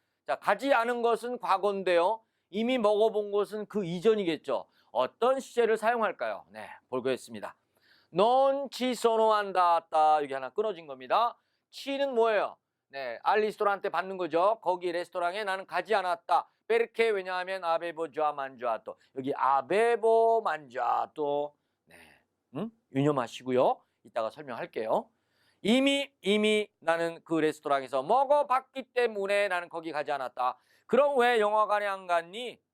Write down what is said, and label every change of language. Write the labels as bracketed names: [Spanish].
[Korean] 자, 가지 않은 것은 과거인데요. 이미 먹어본 것은 그 이전이겠죠. 어떤 시제를 사용할까요? [Italian] 네, 보겠습니다. non ci sono andata. [Korean] 여기 하나 끊어진 겁니다. ci는 뭐예요? 네, 알리스토란테 받는 거죠. 거기 레스토랑에 나는 가지 않았다. perché 왜냐하면 [Italian] avevo già mangiato. [Korean] 여기 [Italian] avevo mangiato. [Korean] 네, 유념하시고요. 이따가 설명할게요. 이미 나는 그 레스토랑에서 먹어봤기 때문에 나는 거기 가지 않았다. 그럼 왜 영화관에 안 갔니?